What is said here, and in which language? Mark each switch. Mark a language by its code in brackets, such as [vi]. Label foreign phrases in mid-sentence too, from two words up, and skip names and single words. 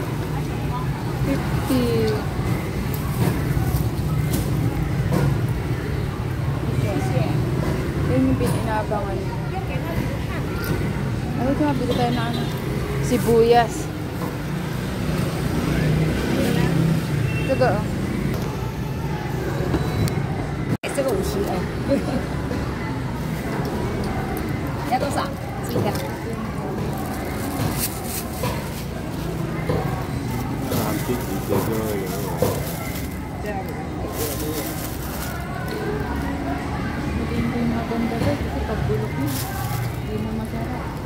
[tl] 50. Yun yung pininabangan. Ano ito nga, bili tayo na ano? Sibuyas. Taga ah. [zh] 这个50哎，要多少？几个 [tl] Hindi maganda guys kasi pagbulok mo. Hindi na masarap.